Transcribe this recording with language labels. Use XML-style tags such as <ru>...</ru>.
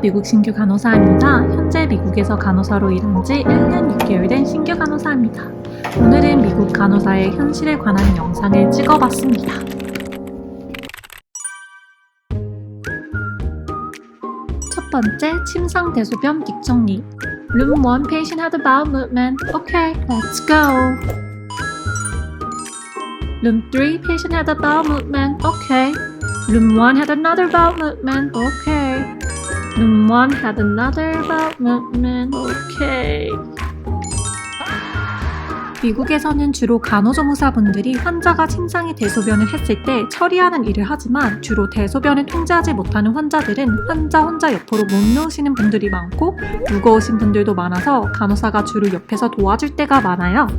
<ko>미국 신규 간호사입니다. 현재 미국에서 간호사로 일한 지 1년 6개월 된 신규 간호사입니다. 오늘은 미국 간호사의 현실에 관한 영상을 찍어봤습니다. 첫 번째, 침상 대소변 뒷정리.</ko> <en>Room 1 patient had a bowel movement. Okay, let's go. Room 3 patient had a bowel movement. Okay. Room 1 had another bowel movement. Okay. Room 1 had another bowel movement. Okay.</en> <ko>미국에서는 주로 간호조무사분들이 환자가 침상에 대소변을 했을 때 처리하는 일을 하지만 주로 대소변을 통제하지 못하는 환자들은 환자 혼자 옆으로 못 누우시는 분들이 많고 무거우신 분들도 많아서 간호사가 주로 옆에서 도와줄 때가 많아요.</ko>